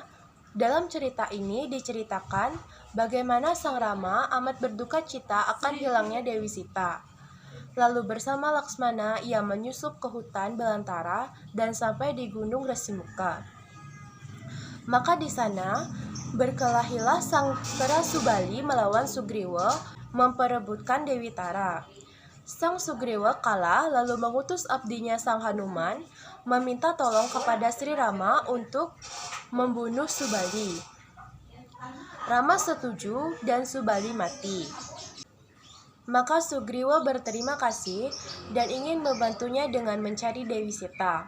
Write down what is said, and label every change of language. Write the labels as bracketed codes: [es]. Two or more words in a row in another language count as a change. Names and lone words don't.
[id] Dalam cerita ini diceritakan bagaimana Sang Rama amat berduka cita akan hilangnya Dewi Sita. Lalu bersama Laksmana ia menyusup ke hutan belantara dan sampai di Gunung Resimuka. Maka di sana berkelahilah Sang Kera Subali melawan Sugriwa memperebutkan Dewi Tara. Sang Sugriwa kalah lalu mengutus abdinya Sang Hanuman meminta tolong kepada Sri Rama untuk membunuh Subali. Rama setuju dan Subali mati. Maka Sugriwa berterima kasih dan ingin membantunya dengan mencari Dewi Sita.